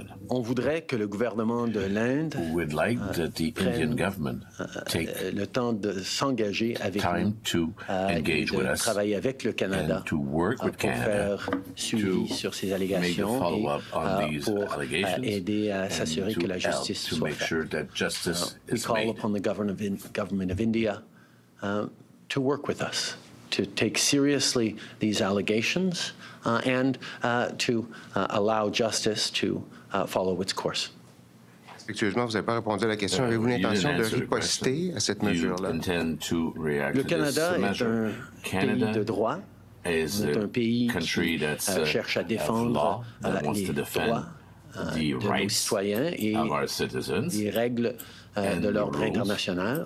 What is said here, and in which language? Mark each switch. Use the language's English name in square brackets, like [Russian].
[French] On voudrait que le gouvernement de l'Inde prenne le temps de s'engager avec nous, de travailler avec le Canada pour faire suivi sur ces allégations et pour aider à s'assurer que la justice soit faite. [English] We call upon the government of India to work with us, to take seriously these allegations and to allow justice to follow its course. [French] Respectueusement, vous n'avez pas répondu à la question. Avez-vous l'intention de riposter à cette mesure-là? Le Canada est un pays de droit. C'est un pays qui cherche à défendre les droits de nos citoyens et les règles de l'ordre international.